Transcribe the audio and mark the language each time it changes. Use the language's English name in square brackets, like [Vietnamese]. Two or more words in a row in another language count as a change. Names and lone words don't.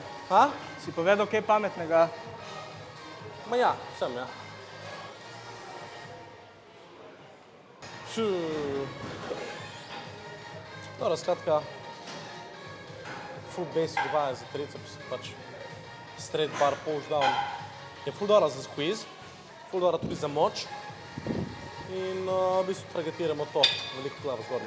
[Slovenian] Ha? Si povedal kaj pametnega? Ma ja, sem, ja. Dobro, skratka, [English] full basic [Slovenian] vaja za triceps, pač [English] straight bar, push down. [Slovenian] Je full dobro za squeeze, full dobro tudi za moč in v bistvu targetiramo to, veliko glavo zgornje.